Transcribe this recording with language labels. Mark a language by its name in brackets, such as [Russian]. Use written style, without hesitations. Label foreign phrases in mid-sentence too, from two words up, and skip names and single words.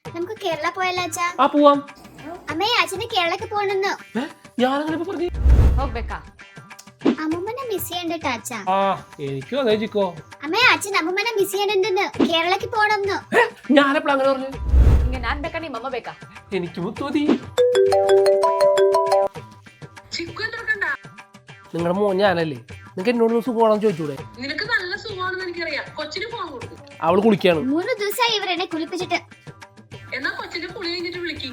[Malayalam] നമുക്ക് കേരള പോയല്ലോ അച്ഛാ. ആ പോവാം. അമ്മേ അച്ഛന് കേരളക്ക് പോണെന്ന്. ഞാനങ്ങനെ പറഞ്ഞു [Kannada] ಹೋಗ್ಬೇಕಾ? [Malayalam] അമ്മൂമ്മനെ മിസ് ചെയ്യണ്ട അച്ഛാ. ആ എനിക്കും അതെ ചിക്കോ. അമ്മേ അച്ഛൻ അമ്മൂമ്മനെ മിസ് ചെയ്യണ്ടെന്ന്, കേരളക്ക് പോണെന്ന്. ഞാനെപ്പോഴും അങ്ങനെ പറഞ്ഞു. [Kannada] ಹಿಂಗೆ ನಾನ್ ಬೇಕಾ ನಿಮ್ಮ ಅಮ್ಮ ಬೇಕಾ? [Malayalam] എനിക്ക് മുത്തുമതി. നിങ്ങളുടെ മോൻ ഞാനല്ലേ, നിങ്ങക്ക് എന്നോട് സുഖമാണെന്ന് ചോദിച്ചൂടെ? നിനക്ക് നല്ല സുഖമാണെന്ന് എനിക്കറിയാം. കൊച്ചിന് ഫോൺ കൊടുക്കും. അവള് കുളിക്കാണ്. 3 ദിവസമായി ഇവരെന്നെ കുളിപ്പിച്ചിട്ട്. എന്നാ കൊച്ചിന്റെ കുളി കഴിഞ്ഞിട്ട് വിളിക്കും.